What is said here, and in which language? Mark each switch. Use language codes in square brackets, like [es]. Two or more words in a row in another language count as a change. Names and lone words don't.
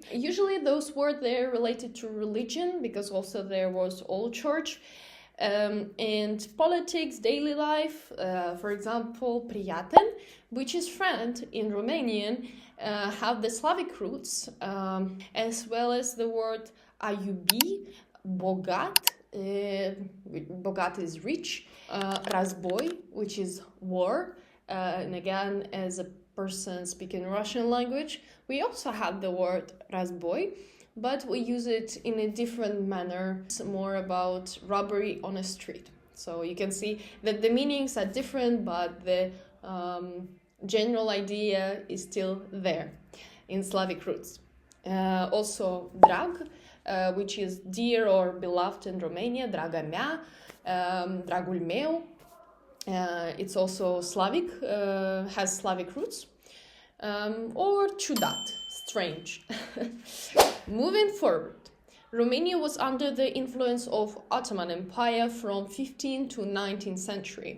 [en] Usually those words there related to religion, because also there was old church, and politics, daily life. For example, prieten, which is friend in Romanian, have the Slavic roots, as well as the word [ro] a iubi, [en] bogat. Bogat is rich. Razboi, which is war. And again, as a person speaking Russian language, we also have the word razboi, but we use it in a different manner. It's more about robbery on a street. So you can see that the meanings are different, but the general idea is still there in Slavic roots. Also, drag, which is dear or beloved in Romania, [ro] draga mea, dragul meu. [en] It's also Slavic, has Slavic roots. Or ciudat, strange. Moving forward, Romania was under the influence of Ottoman Empire from 15th to 19th century.